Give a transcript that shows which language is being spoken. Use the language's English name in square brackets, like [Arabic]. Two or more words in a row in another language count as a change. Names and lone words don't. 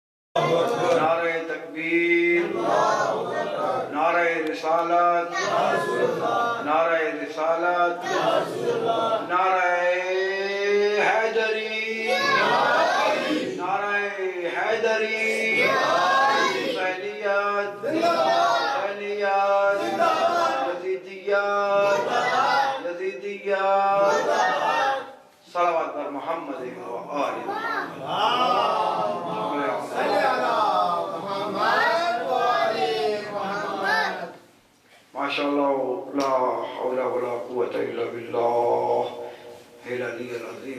[Urdu] نعرہ تکبیر، نعرہ رسالت، نعرہ رسالت، نعرہ حیدری، نعرہ حیدری، حسینیت، حسینیت، یزیدیت، یزیدیت، [Persian] صلوات بر محمد و آل محمد۔ [Arabic] ماشاءاللہ لا حول ولا قوة الا باللہ العلی العظیم۔